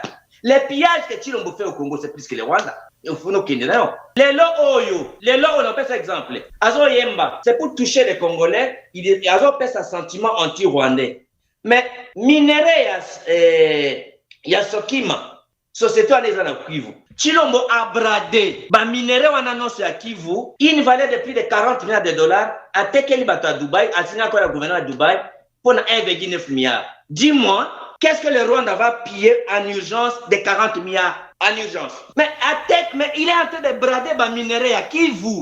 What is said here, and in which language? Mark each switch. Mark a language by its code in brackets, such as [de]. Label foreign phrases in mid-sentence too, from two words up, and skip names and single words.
[fr] Les pillages que Tshilombo fait au Congo, c'est plus que le Rwanda. Les lots, on appelle ça exemple. Azo Yemba, c'est pour toucher les Congolais. Azo fait sa sentiment anti-rwandais. Mais minerai, il y a Sokima. Société en est en Kivu. Tshilombo a bradé. Ba minéraux en annonce à Kivu. Une valeur de plus de 40 milliards de dollars. [ln] A tekeli bato à Dubaï. [fr] A signé encore le gouvernement de Dubaï. Pour 1,9 milliard. Dis-moi, qu'est-ce que le Rwanda va piller en urgence de 40 milliards en urgence? Mais il est en train de brader ba minéraux à Kivu.